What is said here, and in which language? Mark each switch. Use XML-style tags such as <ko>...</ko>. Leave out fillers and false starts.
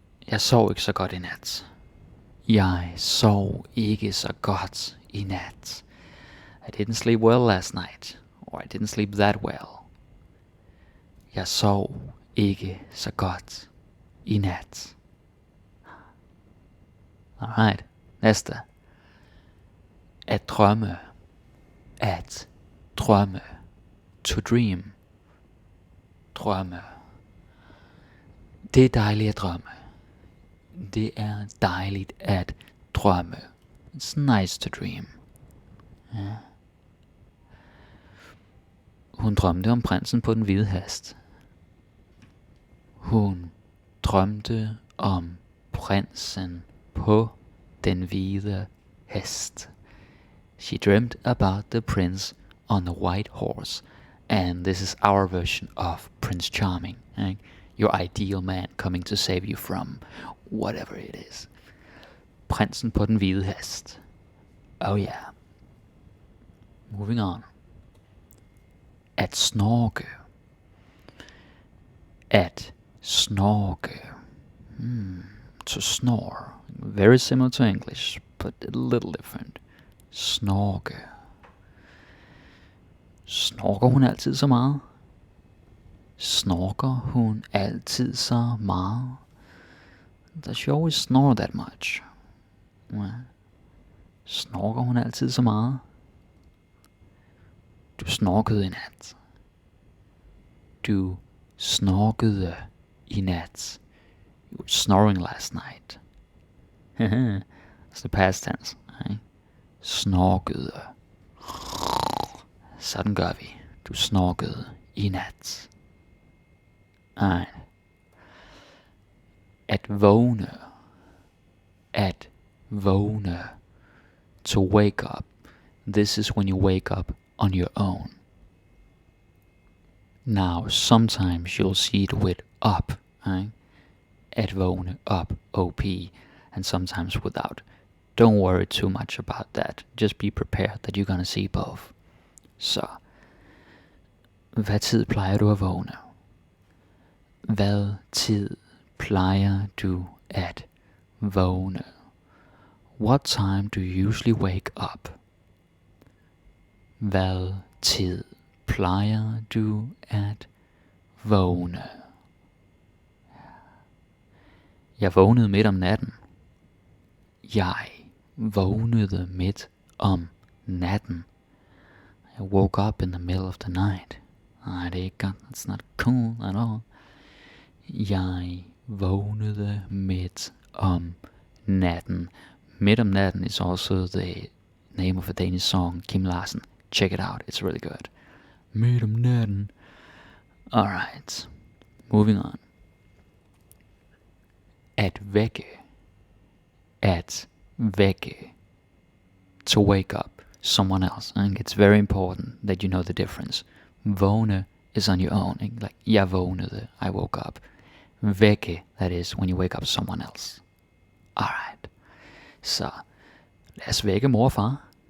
<da>Jeg sov ikke så godt i nat. Jeg sov ikke så godt i nat.</da> <en>I didn't sleep well last night. Or I didn't sleep that well.</en> <da>Jeg sov ikke så godt i nat. Alright, næste. At drømme. At drømme.</da> <en>To dream.</en> <da>Drømme. Det er dejligt at drømme. Det er dejligt at drømme.</da> <en>It's nice to dream. Ja.</en> <da>Hun drømte om prinsen på den hvide hest. Hun drømte om prinsen på den hvide hest.</da> <en>She dreamt about the prince on the white horse. And this is our version of Prince Charming. Right? Your ideal man coming to save you from whatever it is.</en> <da>Prinsen på den hvide hest.</da> <en>Oh yeah. Moving on.</en> <da>At snorke. At snorke.</da> <en>To snore. Very similar to English, but a little different.</en> <da>Snorke. Snorker hun altid så meget? Snorker hun altid så meget?</da> <en>Does she always snore that much?</en> <da>Snorker hun altid så meget? Du snorkede i nat. Du snorkede i nat.</da> <en>You were snoring last night. It's the past tense. Right? Snorkede.</en> <da>Sådan gør vi. Du snorkede i nat. Alright. At vågne. At vågne.</da> <en>To wake up. This is when you wake up on your own. Now, sometimes you'll see it with up. Right? At vågne, up, OP. And sometimes without. Don't worry too much about that. Just be prepared that you're gonna see both.</en> <da>Så, hvad tid plejer du at vågne? Hvad tid plejer du at vågne?</da> <en>What time do you usually wake up?</en> <da>Hvad tid plejer du at vågne? Jeg vågnede midt om natten. Jeg vågnede midt om natten.</da> <en>I woke up in the middle of the night.</en> <da>Det er ikke godt.</da> <en>It's not cool at all.</en> <da>Jeg vågnede midt om natten.</da> <en>Midt om natten is also the name of a Danish song, Kim Larsen. Check it out, it's really good. Midt om natten. Alright, moving on.</en> <da>At vække. At vække.</da> <en>To wake up someone else. I think it's very important that you know the difference. Vågne is on your own. Like,</en> <da>jeg vågnede,</da> <en>I woke up. Vække, that is when you wake up someone else. Alright.</en> <da>Så, lad os vække mor og far.</da>